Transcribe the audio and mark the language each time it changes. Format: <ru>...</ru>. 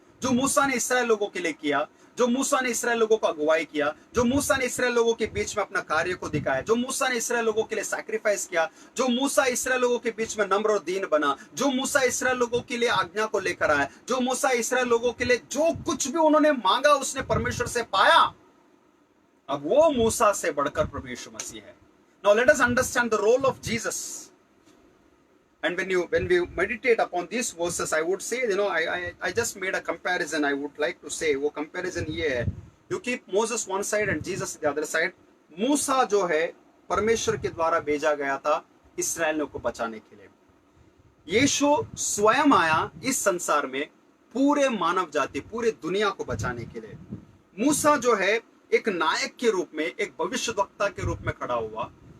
<hi>जो मूसा ने इसराइल लोगों के लिए किया, जो मूसा ने इसराइल लोगों को अगुवाई किया, जो मूसा ने इसराइल लोगों के बीच में अपना कार्य को दिखाया, जो मूसा ने इसराइल लोगों के लिए सैक्रिफाइस किया, जो मूसा इसराइल लोगों के बीच में नम्र और दीन बना, जो मूसा इसराइल लोगों के लिए आज्ञा को लेकर आया, जो मूसा इसराइल लोगों के लिए जो कुछ भी उन्होंने मांगा उसने परमेश्वर से पाया। अब वो मूसा से बढ़कर प्रभु यीशु मसीह है।</hi> <en>Now let us understand the role of Jesus. And when we meditate upon these verses, I would say, I just made a comparison. I would like to say, वो comparison</en> <hi>ये है,</hi> <en>you keep Moses one side and Jesus the other side.</en> <hi>मूसा जो है परमेश्वर के द्वारा भेजा गया था इस्राएलियों को बचाने के लिए। यीशु स्वयं आया इस संसार में पूरे मानव जाति, पूरे दुनिया को बचाने के लिए। मूसा जो है एक नायक के रूप में, एक भविष्यवक्ता के रूप में खड़ा हुआ।</hi>